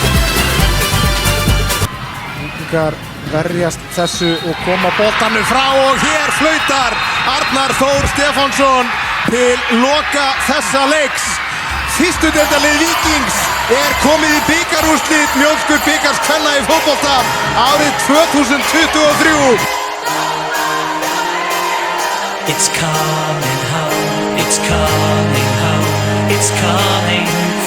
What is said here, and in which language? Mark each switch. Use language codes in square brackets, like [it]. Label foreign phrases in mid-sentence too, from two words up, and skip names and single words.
[is] Víkingar verjast þessu og koma boltanum frá og hér flautar Arnar Þór Stefánsson til loka þessa leiks. Fyrstu deildarlið Víkings er komið í bikarúrslit Mjólkurbikars kvenna í fótbolta árið 2023. [en] It's coming home, it's coming home, it's coming